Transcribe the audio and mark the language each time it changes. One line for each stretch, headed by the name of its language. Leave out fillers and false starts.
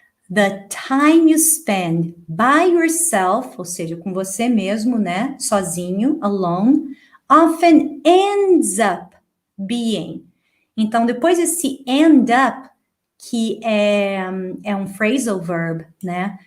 English: The time you spend by yourself,
Portuguese: ou seja, com você mesmo, né?
English: Sozinho, alone, often ends up being.
Portuguese: Então, depois desse end up, que é um phrasal verb, né?